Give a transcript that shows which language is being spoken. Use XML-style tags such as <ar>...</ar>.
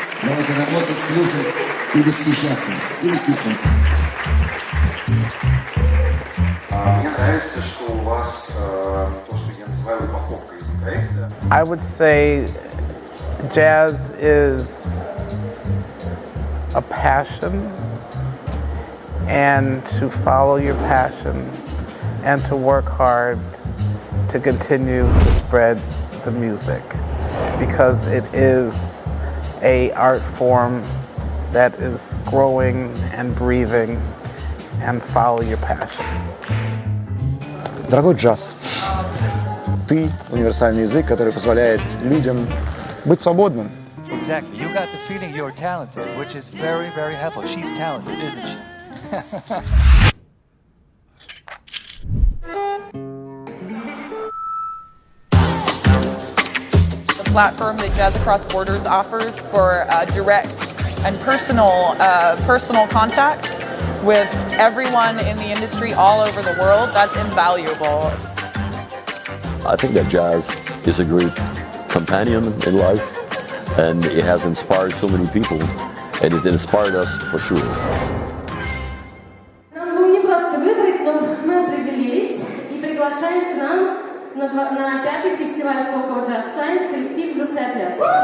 <ru>Давайте работать, слушать и восхищаться. Мне нравится, что у вас то, что я называю упаковка языка.</ru> <en>I would say jazz is a passion, and to follow your passion and to work hard to continue to spread the music, because it is an art form that is growing and breathing, and follow your passion.</en> <ru>Дорогой джаз, ты — универсальный язык, который позволяет людям быть свободным.</ru> <en>Exactly. You got the feeling you're talented, which is very, very helpful. She's talented, isn't she? The platform that Jazz Across Borders offers for direct and personal contact with everyone in the industry all over the world, that's invaluable. I think that jazz is a great companion in life, and it has inspired so many people, and it inspired us for sure.</en> <ru>Нам был непросто выбрать, но мы определились и приглашаем к нам на 5-й фестиваль Сколково Jazz Science коллектив The Settlers.</ru>